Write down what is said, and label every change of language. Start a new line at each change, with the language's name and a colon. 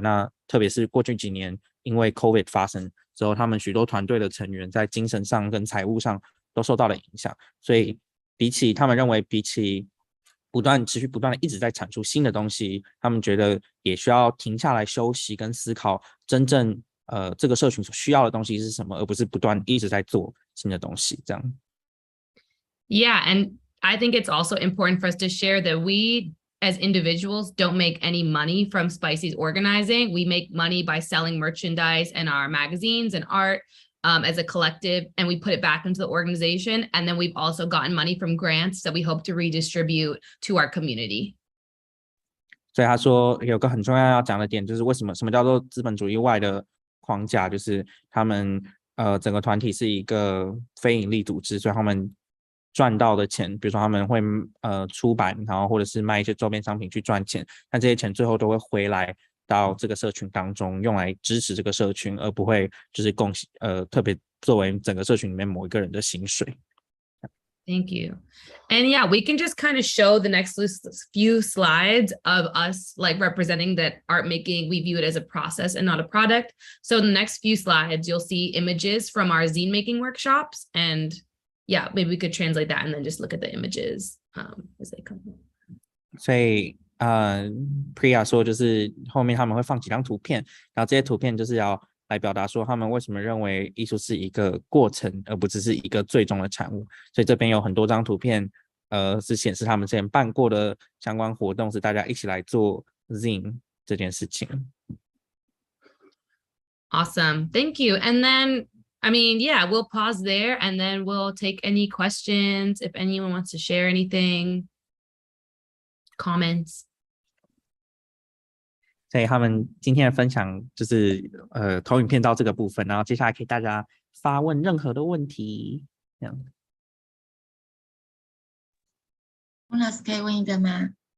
Chinese: 那特别是过去几年因为 COVID 发生之后，他们许多团队的成员在精神上跟财务上都受到了影响，所以他们认为比起持续不断的一直在产出新的东西，他们觉得也需要停下来休息跟思考真正这个社群所需要的东西是什么，而不是不断一直在做新的东西这样。
English: Yeah, and I think it's also important for us to share that we as individuals don't make any money from Spicy's organizing. We make money by selling merchandise and our magazines and art as a collective, and we put it back into the organization. And then we've also gotten money from grants that we hope to redistribute to our community.
Chinese: 所以他说有个很重要要讲的点，就是什么叫做资本主义外的框架，就是他们整个团体是一个非营利组织，所以他们赚到的钱，比如说他们会出版，然后或者是卖一些周边商品去赚钱，但这些钱最后都会回来到这个社群当中，用来支持这个社群，而不会就是特别作为整个社群里面某一个人的薪水。
English: Thank you. And yeah, we can just kind of show the next few slides of us like representing that art making, we view it as a process and not a product. So in the next few slides, you'll see images from our zine making workshops. And yeah, maybe we could translate that and then just look at the images as they come.
Chinese: 所以Priya 说就是后面他们会放几张图片，然后这些图片就是要来表达说他们为什么认为艺术是一个过程，而不只是一个最终的产物。所以这边有很多张图片是显示他们之前办过的相关活动，是大家一起来做 Zine 这件事情。
English: Awesome. Thank you. And then yeah, we'll pause there and then we'll take any questions if anyone wants to share anything, comments.
Chinese: 所以他们今天的分享就是投影片到这个部分，然后接下来可以大家发问任何的问题。这样。翁老师可以问一个吗？